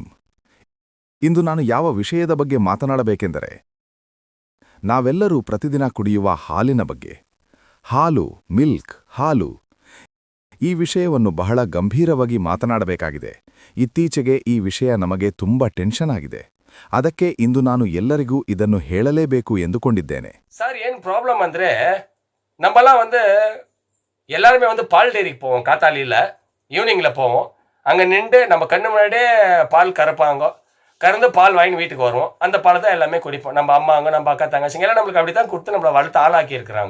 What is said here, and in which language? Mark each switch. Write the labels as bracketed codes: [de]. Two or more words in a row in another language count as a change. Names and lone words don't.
[kn] ಇಂದು ನಾನು ಯಾವ ವಿಷಯದ ಬಗ್ಗೆ ಮಾತನಾಡಬೇಕೆಂದರೆ, ನಾವೆಲ್ಲರೂ ಪ್ರತಿದಿನ ಕುಡಿಯುವ ಹಾಲಿನ ಬಗ್ಗೆ. ಹಾಲು ಈ ವಿಷಯವನ್ನು ಬಹಳ ಗಂಭೀರವಾಗಿ ಮಾತನಾಡಬೇಕಾಗಿದೆ. ಇತ್ತೀಚೆಗೆ ಈ ವಿಷಯ ನಮಗೆ ತುಂಬಾ ಟೆನ್ಷನ್ ಆಗಿದೆ. ಅದಕ್ಕೆ ಇಂದು ನಾನು ಎಲ್ಲರಿಗೂ ಇದನ್ನು ಹೇಳಲೇಬೇಕು ಎಂದುಕೊಂಡಿದ್ದೇನೆ. [ta] சார், ஏன் ப்ராப்ளம் ಅಂದ್ರೆ நம்மலாம் வந்து எல்லாருமே வந்து பால் டேரிக்கு போவோம். காத்தாலியில் ஈவினிங்கில் போவோம். அங்கே நின்று நம்ம கண்ணு முன்னாடியே பால் கறந்து பால் வாங்கி வீட்டுக்கு வருவோம். அந்த பாலை தான் எல்லாமே குடிப்போம். நம்ம அம்மாங்க, நம்ம அக்கா, தங்கச்சிங்க எல்லாம் நம்மளுக்கு அப்படி தான் கொடுத்து நம்மளை வளர்த்து ஆளாக்கி இருக்கிறாங்க.